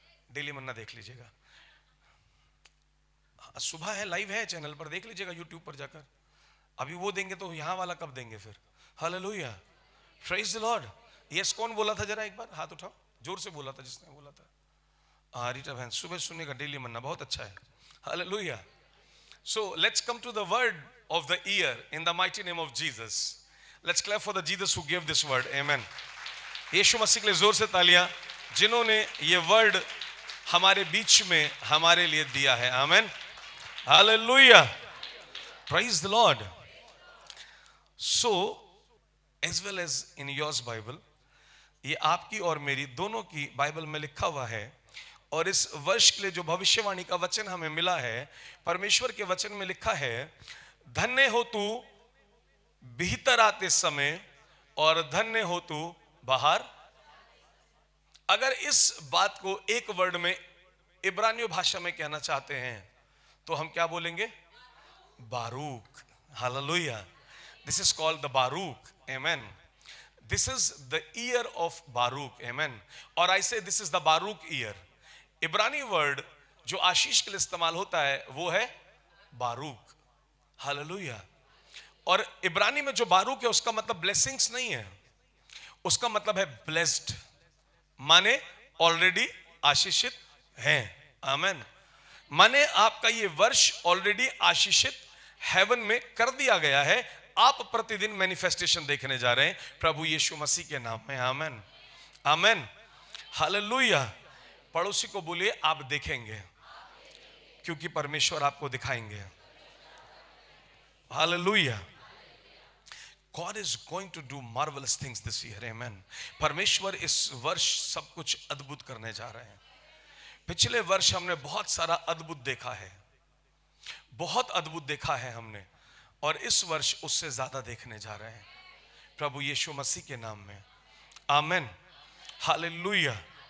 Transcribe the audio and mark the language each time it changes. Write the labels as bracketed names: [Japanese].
[Hindi] Daily मन्ना देख लीजिएगा, सुबह है, लाइव है, चैनल पर देख लीजिएगा, यूट्यूब पर जाकर। अभी वो देंगे तो यहाँ वाला कब देंगे फिर? Hallelujah, [English] Praise the Lord. [Hindi] Yes, कौन बोला था? जरा एक बार हाथ उठाओ, जोर से बोला था जिसने बोला था। रीटा बहन, सुबह सुनेगा डेली मन्ना, बहुत अच्छा है। [English] Hallelujah. So let's come to the word of the year in the mighty name of Jesus. Let's clap for the Jesus who gave this word. Amen. [Hindi] यीशु मसीह के लिए जोर से तालियां, जिन्होंने ये वर्ड हमारे बीच में हमारे लिए दिया है. [English] Amen. Hallelujah. Praise the Lord. So as well as in yours Bible, [Hindi] ये आपकी और मेरी दोनों की बाइबल में लिखा हुआ है. और इस वर्ष के लिए जो भविष्यवाणी का वचन हमें मिला है, परमेश्वर के वचन में लिखा है, धन्य हो तू भीतर आते समय और धन्य हो तू बाहर. अगर इस बात को एक वर्ड में इब्रानियों भाषा में कहना चाहते हैं तो हम क्या बोलेंगे? [English] Baruch. Hallelujah. This is called the Baruch. Amen. This is the year of Baruch. Amen. और I say this is the Baruch year. [Hindi] इब्रानी वर्ड जो आशीष के लिए इस्तेमाल होता है वो है बारूक. हालेलुया. और इब्रानी में जो बारूक है उसका मतलब ब्लेसिंग्स नहीं है, उसका मतलब है ब्लेस्ड, माने ऑलरेडी आशीषित हैं. आमेन. माने आपका ये वर्ष ऑलरेडी आशीषित हेवन में कर दिया गया है. आप प्रतिदिन मैनिफेस्टेशन देखने जा रहे हैं प्रभु यीशु मसीह के नाम में. आमेन. आमेन. हालेलुया. पड़ोसी को बोलिए आप देखेंगे, क्योंकि परमेश्वर आपको दिखाएंगे. Hallelujah. [English] God is going to do marvelous things this year. Amen. [Hindi] परमेश्वर इस वर्ष सब कुछ अद्भुत करने जा रहे हैं. पिछले वर्ष हमने बहुत सारा अद्भुत देखा है, बहुत अद्भुत देखा है हमने, और इस वर्ष उससे ज्यादा देखने जा रहे हैं प्रभु यीशु मसीह के नाम में. आमेन. हालेलुया.